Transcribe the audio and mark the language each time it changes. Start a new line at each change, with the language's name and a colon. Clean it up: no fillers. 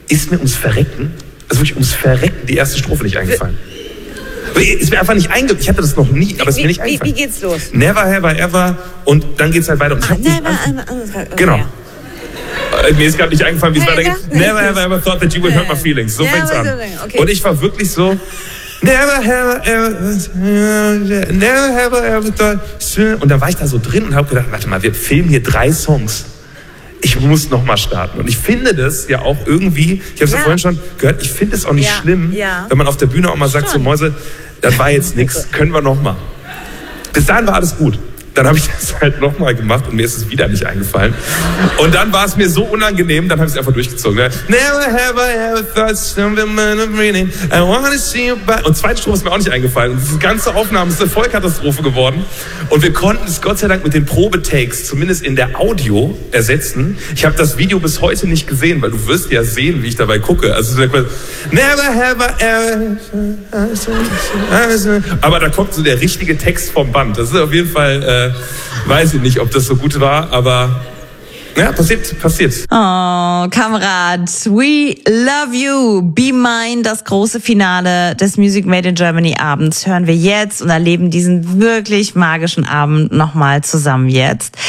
German: ist mir ums Verrecken, also wirklich ums Verrecken, die erste Strophe nicht eingefallen. Ist mir einfach nicht eingefallen. Ich hatte das noch nie, aber es ist mir nicht eingefallen. Wie geht's los?
English: Never have I ever.
German: Und dann geht's halt weiter. Genau. Mir ist gerade nicht eingefallen, wie es weitergeht.
English: Never have I ever thought that you would hurt my feelings.
German: So fängt's an. Und ich war wirklich so.
English: Never have I ever thought.
German: Und da war ich da so drin und habe gedacht, warte mal, wir filmen hier drei Songs. Ich muss nochmal starten. Und ich finde das ja auch irgendwie, ich habe es ja vorhin schon gehört, ich finde es auch nicht schlimm, wenn man auf der Bühne auch mal sagt, so Mäuse, das war jetzt nichts, können wir nochmal. Bis dahin war alles gut. Dann habe ich das halt nochmal gemacht und mir ist es wieder nicht eingefallen. Und dann war es mir so unangenehm, dann habe ich es einfach durchgezogen. Ne?
English: Never have I ever thought something of meaning. I wanna see you back.
German: Und zweite Strophe ist mir auch nicht eingefallen. Diese ganze Aufnahme ist eine Vollkatastrophe geworden. Und wir konnten es Gott sei Dank mit den Probetakes zumindest in der Audio ersetzen. Ich habe das Video bis heute nicht gesehen, weil du wirst ja sehen, wie ich dabei gucke.
English: Also never have I ever thought.
German: Aber da kommt so der richtige Text vom Band. Das ist auf jeden Fall... weiß ich nicht, ob das so gut war, aber ja, passiert.
English: Oh, Kamerad, we love you.
German: Be Mine, das große Finale des Music Made in Germany Abends hören wir jetzt und erleben diesen wirklich magischen Abend nochmal zusammen jetzt.